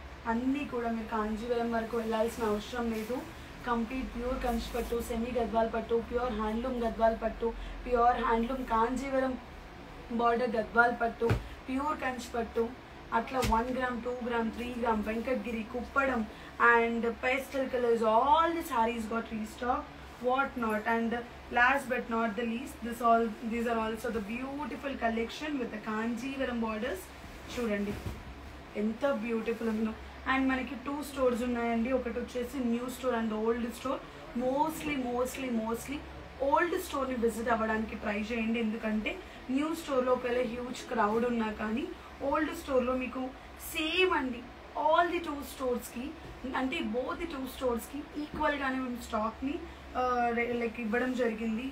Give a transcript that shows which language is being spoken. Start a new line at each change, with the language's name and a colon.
Telugu: అన్నీ కూడా మీరు కాంజీవరం వరకు వెళ్ళాల్సిన అవసరం లేదు. కంప్లీట్ ప్యూర్ కంచి పట్టు, సెమీ గద్వాల్ పట్టు, ప్యూర్ హ్యాండ్లూమ్ గద్వాల్ పట్టు, pure handloom Kanjeevaram border Gadwal పట్టు, ప్యూర్ కంచి పట్టు, అట్లా 1 gram 2 gram 3 gram Venkatagiri, Kuppadam and pastel colours,
English: All the sarees got restock, what not. And last but not the least, these are also the beautiful collection with the Kanjeevaram borders.
Telugu: చూడండి ఎంత beautiful ఉందో. And మనకి 2 stores ఉన్నాయండి. ఒకటి వచ్చేసి new store and old store. Mostly old స్టోర్ని visit అవ్వడానికి try చేయండి, ఎందుకంటే న్యూ స్టోర్లో ఒకవేళ హ్యూజ్ క్రౌడ్ ఉన్నా కానీ ఓల్డ్ స్టోర్లో మీకు సేమ్ అండి ఆల్ ది 2 స్టోర్స్కి, అంటే బోత్ ది 2 స్టోర్స్కి ఈక్వల్గానే మేము స్టాక్ని లైక్ ఇవ్వడం జరిగింది.